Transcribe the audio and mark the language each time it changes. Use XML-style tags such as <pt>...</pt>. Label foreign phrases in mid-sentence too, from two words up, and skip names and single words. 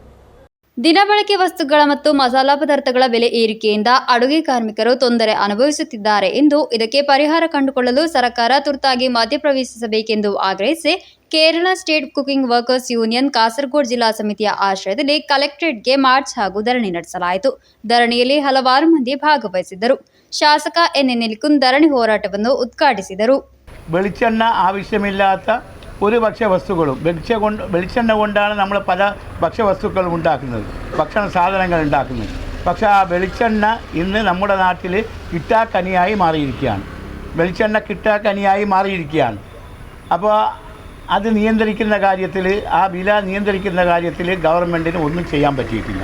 <kn>ದಿನಬಳಕೆ ವಸ್ತುಗಳ ಮತ್ತು ಮಸಾಲಾ ಪದಾರ್ಥಗಳ ಬೆಲೆ ಏರಿಕೆಯಿಂದ ಅಡುಗೆ ಕಾರ್ಮಿಕರು ತೊಂದರೆ ಅನುಭವಿಸುತ್ತಿದ್ದಾರೆ ಎಂದು, ಇದಕ್ಕೆ ಪರಿಹಾರ ಕಂಡುಕೊಳ್ಳಲು ಸರ್ಕಾರ ತುರ್ತಾಗಿ ಮಧ್ಯಪ್ರವೇಶಿಸಬೇಕೆಂದು ಆಗ್ರಹಿಸಿ ಕೇರಳ ಸ್ಟೇಟ್ ಕುಕಿಂಗ್ ವರ್ಕರ್ಸ್ ಯೂನಿಯನ್ ಕಾಸರಗೋಡು ಜಿಲ್ಲಾ ಸಮಿತಿಯ ಆಶ್ರಯದಲ್ಲಿ ಕಲೆಕ್ಟರೇಟ್ಗೆ ಮಾರ್ಚ್ ಹಾಗೂ ಧರಣಿ ನಡೆಸಲಾಯಿತು. ಧರಣಿಯಲ್ಲಿ ಹಲವಾರು ಮಂದಿ ಭಾಗವಹಿಸಿದ್ದರು. ಶಾಸಕ ಎನ್. ನಿಲಿಕುನ್ ಧರಣಿ ಹೋರಾಟವನ್ನು ಉದ್ಘಾಟಿಸಿದರು.</kn> <ml>വെളിച്ചെണ്ണ ആവശ്യമില്ലാത്ത ഒരു ഭക്ഷ്യവസ്തുക്കളും വെളിച്ചെണ്ണ കൊണ്ടാണ് നമ്മൾ പല ഭക്ഷ്യവസ്തുക്കളും ഉണ്ടാക്കുന്നത്, ഭക്ഷണ സാധനങ്ങൾ ഉണ്ടാക്കുന്നത്. പക്ഷേ ആ വെളിച്ചെണ്ണ ഇന്ന് നമ്മുടെ നാട്ടിൽ കിട്ടാക്കനിയായി മാറിയിരിക്കുകയാണ്. വെളിച്ചെണ്ണ കിട്ടാക്കനിയായി മാറിയിരിക്കുകയാണ്. അപ്പോൾ അത് നിയന്ത്രിക്കുന്ന കാര്യത്തിൽ, ആ വില നിയന്ത്രിക്കുന്ന കാര്യത്തിൽ ഗവൺമെൻറ്റിന് ഒന്നും ചെയ്യാൻ പറ്റിയിട്ടില്ല.</ml>